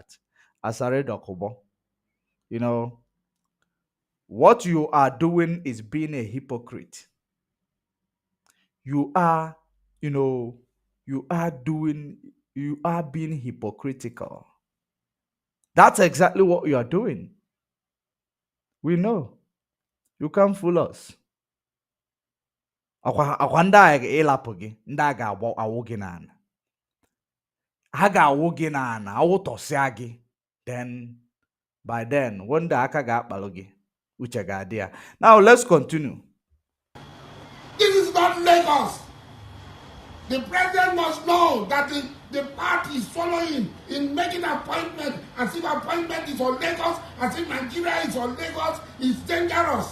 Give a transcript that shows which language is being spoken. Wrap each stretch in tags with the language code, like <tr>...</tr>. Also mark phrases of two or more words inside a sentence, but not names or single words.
<en>Asari Dokubo, what you are doing is being a hypocrite. You are, you are being hypocritical. That's exactly what you are doing. We know. You can't fool us.</en> <ig>Akwa ndị a ịlapụ gị, ndị a ga-awụ gị n'ala. Ha ga-awụ gị n'ala, awụtọsịa gị.</ig> <en>Then, by then, when the</en> <ig>aka ga-akpalụ gị, uche ga-adị ya.</ig> <en>Now, let's continue. This is not Lagos. The president must know that the party is following in making appointment as if appointment is for Lagos, as if Nigeria is for Lagos, is dangerous.</en>